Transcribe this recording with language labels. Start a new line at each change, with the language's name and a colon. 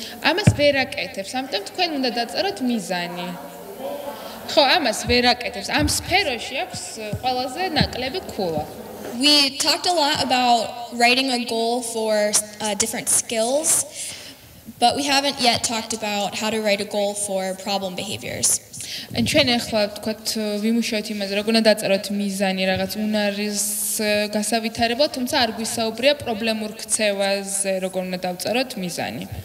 Georgian: ამას ვერ აკეთებს, ამიტომ თქვენ უნდა დაწეროთ მიზანი. ხო, ამას ვერ აკეთებს. ამ სფეროში აქვს ყველაზე ნაკლები ქულა.
English: We talked a lot about writing a goal for different skills, but we haven't yet talked about how to write a goal for problem behaviors.
Georgian: ან ჩვენ ახლა ვთქვათ ვიმუშაოთ იმაზე, როგორ უნდა დაწეროთ მიზანი რაღაც უნარის გასავითარებლად, თუმცა არ გვისაუბრია პრობლემურ ქცევაზე, როგორ უნდა დავწეროთ მიზანი.